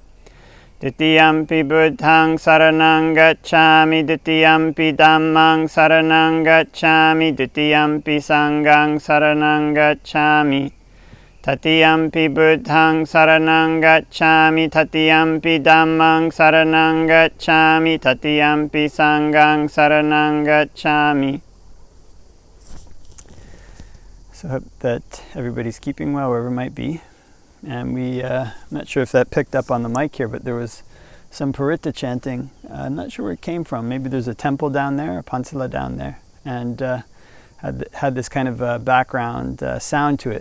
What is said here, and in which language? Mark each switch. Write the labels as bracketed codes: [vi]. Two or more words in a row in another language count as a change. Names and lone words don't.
[pi] Ditiyampi buddhaṃ saranang gacchami, Ditiyampi dhammang saranang gacchami, Ditiyampi sanghang saranang gacchami. Tatiyampi buddhaṃ saranang gacchami, Tatiyampi dhammang saranang gacchami, Tatiyampi sanghang saranang gacchami. [en] So I hope that everybody's keeping well wherever it might be. And I'm not sure if that picked up on the mic here, but there was some Paritta chanting. I'm not sure where it came from. Maybe there's a temple down there, a pansila down there, and had this kind of background sound to it.